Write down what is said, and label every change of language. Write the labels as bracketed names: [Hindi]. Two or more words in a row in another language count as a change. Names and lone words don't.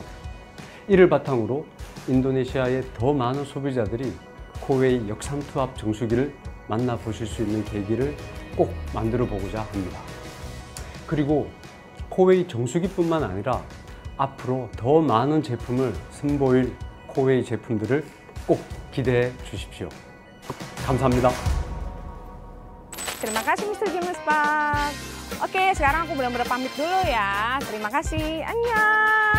[Korean] 이를 바탕으로 인도네시아의 더 많은 소비자들이 코웨이 역삼투압 정수기를 만나보실 수 있는 계기를 꼭 만들어 보고자 합니다. 그리고 코웨이 정수기뿐만 아니라 앞으로 더 많은 제품을 선보일 코웨이 제품들을 꼭 기대해 주십시오. 감사합니다. [Indonesian] Terima kasih Mr. James Park. Oke, sekarang aku benar-benar pamit dulu ya. Terima kasih. Annyeong.